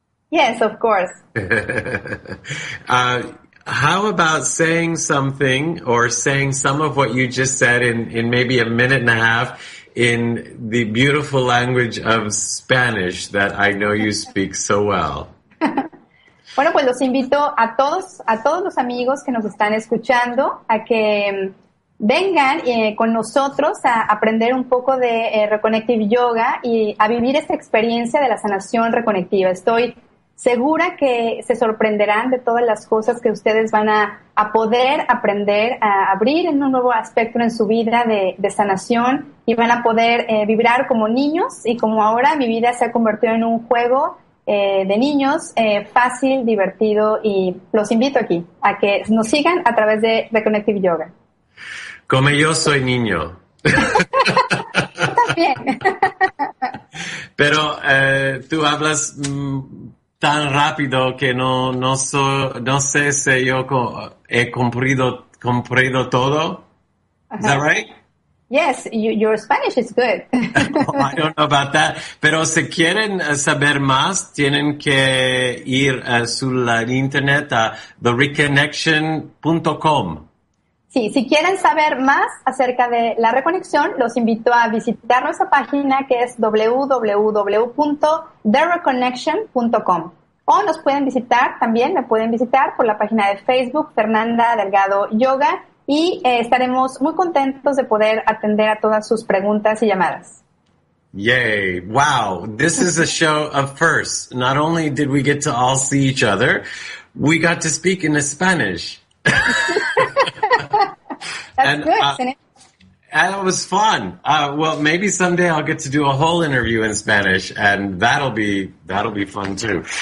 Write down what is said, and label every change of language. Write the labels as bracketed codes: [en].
[en] Yes, of course. How about saying something, or saying some of what you just said in maybe a minute and a half in the beautiful language of Spanish that I know you speak so well? [es] Bueno, pues los invito a todos los amigos que nos están escuchando a que vengan con nosotros a aprender un poco de Reconnective Yoga y a vivir esta experiencia de la sanación reconectiva. Estoy segura que se sorprenderán de todas las cosas que ustedes van a poder aprender a abrir en un nuevo aspecto en su vida de sanación, y van a poder vibrar como niños, y como ahora mi vida se ha convertido en un juego de niños, fácil, divertido, y los invito aquí a que nos sigan a través de Reconnective Yoga. Como yo soy niño. También. Pero tú hablas tan rápido que no sé si yo he comprendido todo. [en] Is that right? Yes, your Spanish is good. I don't know about that. [es] Pero si quieren saber más, tienen que ir al internet a thereconnection.com. Sí, si quieren saber más acerca de la reconexión, los invito a visitar nuestra página, que es www.thereconnection.com. O me pueden visitar por la página de Facebook, Fernanda Delgado Yoga, y estaremos muy contentos de poder atender a todas sus preguntas y llamadas. [en] Yay. Wow. This is a show of firsts. Not only did we get to all see each other, we got to speak in Spanish. That's good, isn't it? And it was fun. Well, maybe someday I'll get to do a whole interview in Spanish, and that'll be fun too.